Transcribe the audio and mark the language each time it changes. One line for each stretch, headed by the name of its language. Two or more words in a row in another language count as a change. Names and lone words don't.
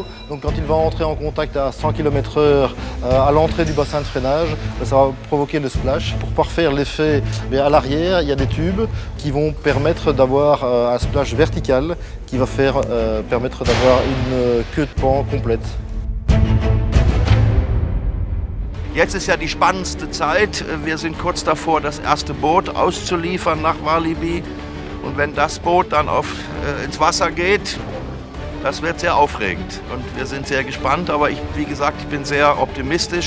French: Donc quand il va entrer en contact à 100 km/h à l'entrée du bassin de freinage, ça va provoquer le splash. Pour parfaire l'effet, à l'arrière, il y a des tubes qui vont permettre d'avoir un splash vertical qui va permettre d'avoir une queue de pan complète.
German: Jetzt ist ja die spannendste Zeit. Wir sind kurz davor, das erste Boot auszuliefern nach Walibi. Und wenn das Boot dann ins Wasser geht, das wird sehr aufregend. Und wir sind sehr gespannt, aber wie gesagt, ich bin sehr optimistisch.